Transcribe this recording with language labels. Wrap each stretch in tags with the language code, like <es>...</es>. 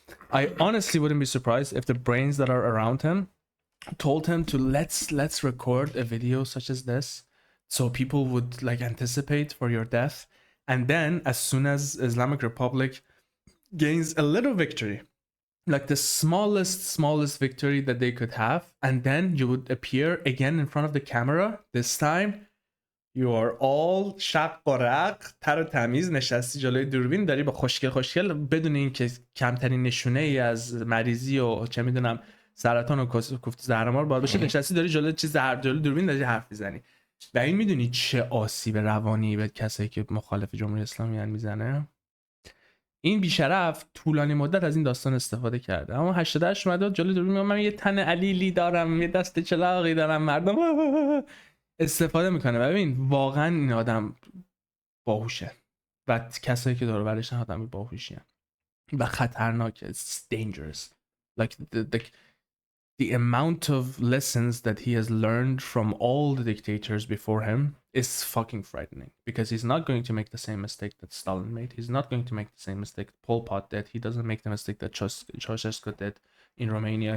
<en>I honestly wouldn't be surprised if the brains that are around him told him to let's record a video such as this, so people would like anticipate for your death. And then as soon as Islamic Republic gains a little victory, like the smallest victory that they could have, and then you would appear again in front of the camera. This time you are all</en> <fa>شق و رق تر و تمیز نشستی جلوی دوربین، داری با خوشگل بدون اینکه کمترین نشونه ای از مریضی و چه میدونم سرطان و کوفت زهرمار باید باشه، نشستی داری جلوی جلوی دوربین داری حرف میزنی. و این میدونی چه آسیب روانی به کسایی که مخالف جمهوری اسلامی میزنه؟ این بیشرف طولانی مدت از این داستان استفاده کرده، اما 88 اومده جلوی دوربین من یه تن علیلی دارم، یه دست چلاقی دارم، مردم استفاده میکنه. ببین واقعا این آدم باهوشه و کسایی که دور و برش آدم باهوشی و خطرناکه.</fa> <en>It's dangerous. Like the amount of lessons that he has learned from all the dictators before him is fucking frightening, because he's not going to make the same mistake that Stalin made. He's not going to make the same mistake Pol Pot did. He doesn't make the mistake that Ceausescu did in Romania.</en>